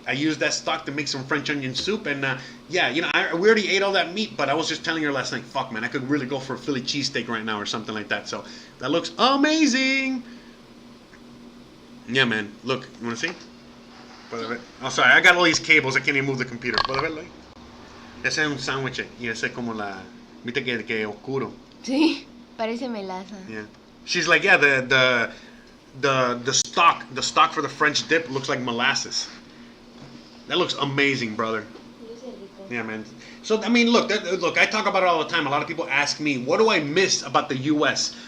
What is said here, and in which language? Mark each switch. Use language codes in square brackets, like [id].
[en] I used that stock to make some French onion soup, and yeah, you know, we already ate all that meat, but I was just telling her last night, fuck, man, I could really go for a Philly cheesesteak right now or something like that. So that looks amazing. Yeah, man. Look, you want to see? Oh, sorry, I got all these cables. I can't even move the computer. [es] ¿Puedes verlo ahí? Ese es un sándwich y ese es como la, viste que oscuro. Sí, parece melaza. [en] Yeah. She's like, yeah, the stock for the French dip looks like molasses. That looks amazing, brother. Yeah, man. So I mean, look, I talk about it all the time. A lot of people ask me, what do I miss about the U.S.?